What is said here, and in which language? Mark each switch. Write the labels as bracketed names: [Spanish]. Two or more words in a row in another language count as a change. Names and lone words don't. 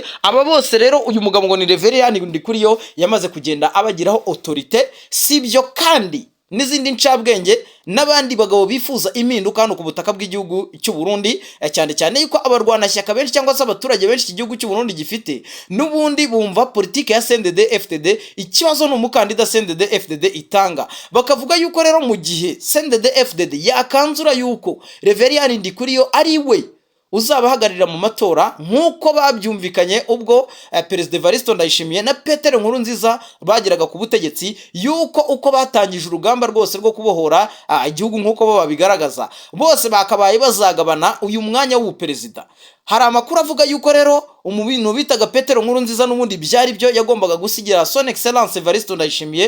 [Kinyarwanda] Aba bose rero uyu mugabo ngo ni Reverien Ndikuriyo yamaze kugenda abagiraho autorité, sibyo kandi n'izindi ncabwenge n'abandi bagabo bifuza impinduka hano ku butaka bw'igihugu cy'u Burundi, cyane cyane yuko abarwanashyaka benshi cyangwa se abaturage benshi iki gihugu cy'u Burundi gifite n'ubundi bumva politike ya CNDD-FDD, ikibazo n'umukandida CNDD-FDD itanga. Bakavuga yuko rero mu gihe CNDD-FDD yakanzura yuko Reverien Ndikuriyo ari we uzabahagararira mu matora nk'uko babyumvikanye ubwo Perezida Evariste Ndayishimiye na Petero Nkurunziza bageraga ku butegetsi, yuko uko batangije urugamba rwose rwo kubohora igihugu nk'uko bo babigaragaza, bose bakabaye bazagabana uyu mwanya w'uperezida. Hari amakuru avuga yuko rero umubintu bitaga Petero Nkurunziza n'ubundi byari byo yagombaga gusigira [French] Son Excellence [Kinyarwanda] Evariste Ndayishimiye.